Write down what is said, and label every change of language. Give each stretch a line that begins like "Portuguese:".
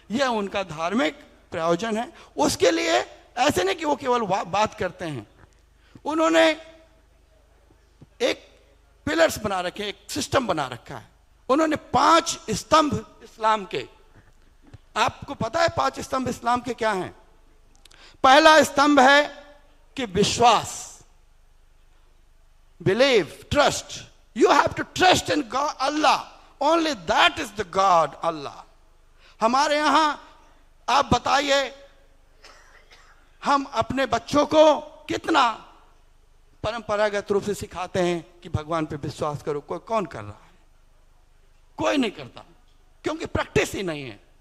Hindi: यह उनका धार्मिक प्रयोजन है। उसके लिए ऐसे नहीं कि वो केवल बात करते हैं, उन्होंने एक पिलर्स बना रखे, एक सिस्टम बना रखा है। उन्होंने 5 स्तंभ इस्लाम के, आपको पता है 5 स्तंभ इस्लाम के क्या हैं? पहला स्तंभ है कि विश्वास,
English: believe, trust. You have to trust in God, Allah. Only that is the God, Allah.
Hindi: हमारे यहां आप बताइए, हम अपने बच्चों को कितना परंपरागत रूप से सिखाते हैं कि भगवान पे विश्वास करो। कौन कर रहा है? कोई नहीं करता, क्योंकि प्रैक्टिस ही नहीं है।